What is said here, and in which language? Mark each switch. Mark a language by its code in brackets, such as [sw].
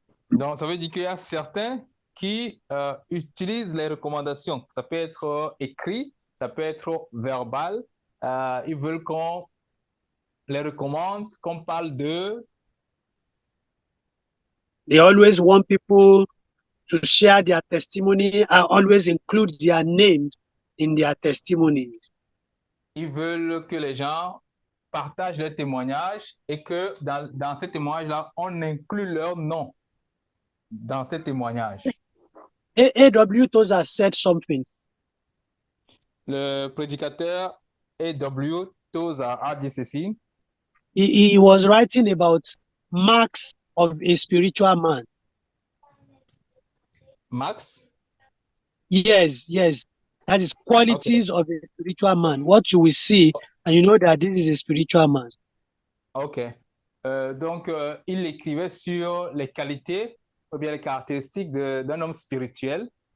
[fr] Donc, ça veut dire qu'il y a certains qui utilisent les recommandations. Ça peut être écrit, ça peut être verbal. Ils veulent qu'on les recommande, qu'on parle d'eux. [en] They always want people to share their testimony and always include their names in their testimonies. [fr] Ils veulent que les gens partagent leurs témoignages et que dans ces témoignages-là, on inclut leur nom dans ces témoignages. [en] A.W. Tozer said something. [fr] Le prédicateur A.W. Tozer a dit ceci. [en] He was writing about marks of a spiritual man. Max? Yes. That is qualities of a spiritual man. What you will see, and you know that this is a spiritual man. Ok. [fr] Donc, il écrivait sur les qualités ou bien les caractéristiques d'un homme spirituel.